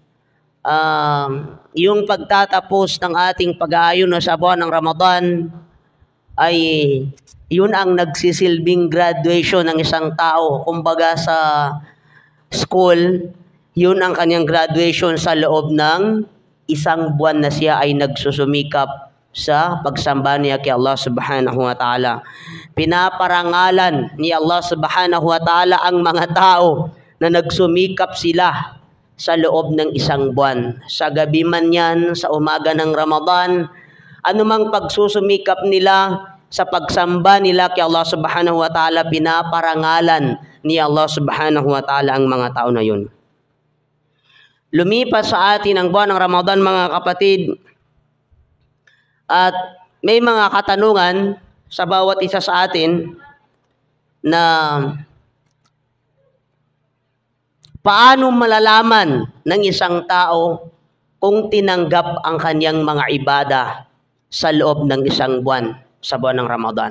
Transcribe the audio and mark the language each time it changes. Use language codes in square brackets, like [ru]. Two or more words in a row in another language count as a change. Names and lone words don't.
[tl] yung pagtatapos ng ating pag-aayuno sa buwan ng Ramadan ay yun ang nagsisilbing graduation ng isang tao. Kumbaga sa school, yun ang kanyang graduation sa loob ng isang buwan na siya ay nagsusumikap sa pagsamba niya kay Allah [ar] سبحانه وتعالى. [tl] Pinaparangalan ni Allah [ar] سبحانه وتعالى [tl] ang mga tao na nagsumikap sila sa loob ng isang buwan. Sa gabi man yan, sa umaga ng Ramadan, anumang pagsusumikap nila sa pagsamba nila kay Allah [ar] سبحانه وتعالى, [tl] pinaparangalan ni Allah [ar] سبحانه وتعالى [tl] ang mga tao na yun. Lumipas sa atin ang buwan ng Ramadan, mga kapatid, at may mga katanungan sa bawat isa sa atin na paano malalaman ng isang tao kung tinanggap ang kanyang mga ibada sa loob ng isang buwan, sa buwan ng Ramadan.